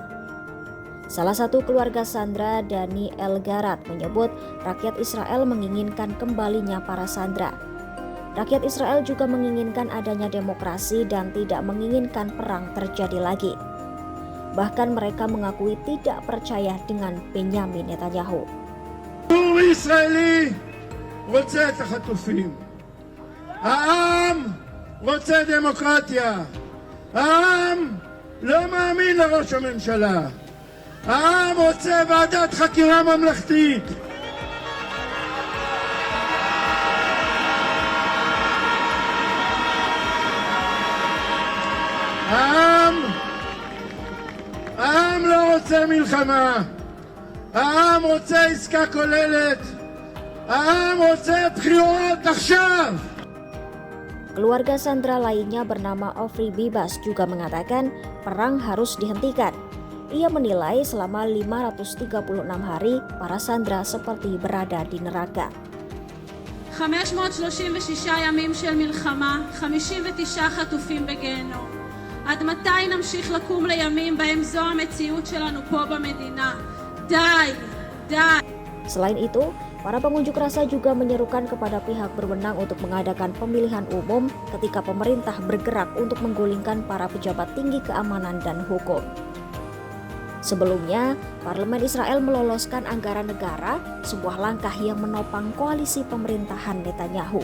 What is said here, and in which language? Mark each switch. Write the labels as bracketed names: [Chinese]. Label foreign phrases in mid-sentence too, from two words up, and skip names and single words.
[Indonesian] Salah satu keluarga sandera, Dani Elgarat, menyebut rakyat Israel menginginkan kembalinya para sandera. Rakyat Israel juga menginginkan adanya demokrasi dan tidak menginginkan perang terjadi lagi. Bahkan mereka mengakui tidak percaya dengan Benyamin Netanyahu. [Hebrew] ישראלי רוצה את החטופים. העם רוצה דמוקרטיה. העם לא מאמין לראש הממשלה. העם רוצה ועדת חקירה ממלכתית. העם לא רוצה מלחמה, העם רוצה עסקה כוללת, העם רוצה בחירות עכשיו. [Indonesian] Keluarga sandera lainnya bernama Ofri Bibas juga mengatakan perang harus dihentikan. Ia menilai selama 536 hari para sandera seperti berada di neraka. [Hebrew] 536 ימים של מלחמה, 59 חטופים בגיהנום. עד מתי נמשיך לקום לימים בהם זו המציאות שלנו פה במדינה? די, די. [Indonesian] Selain itu, para pengunjuk rasa juga menyerukan kepada pihak berwenang untuk mengadakan pemilihan umum ketika pemerintah bergerak untuk menggulingkan para pejabat tinggi keamanan dan hukum. Sebelumnya, Parlemen Israel meloloskan anggaran negara, sebuah langkah yang menopang koalisi pemerintahan Netanyahu.